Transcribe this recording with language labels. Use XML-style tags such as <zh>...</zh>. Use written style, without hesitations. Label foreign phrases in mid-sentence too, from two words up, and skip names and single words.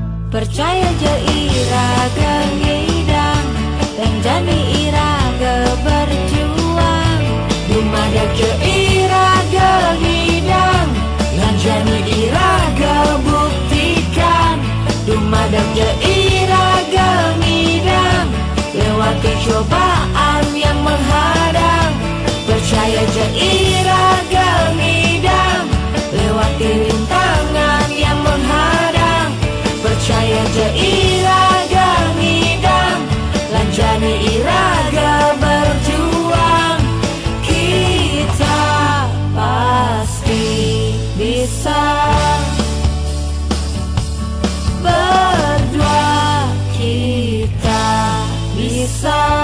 <ban>Percaya je iraga ngidang dan jani iraga berjuang. Dumada je iraga ngidang dan jani iraga buktikan. Dumada je iraga ngidang</ban> <id>lewati cobaan yang menghadang.</id> <ban>Percaya je iraga ngidang</ban> <id>lewati rintangan yang menghadang.</id> <ban>Percaya je iraga ngidang lanjani iraga berjuang.</ban> <id>Kita pasti bisa. Berdua kita bisa.</id>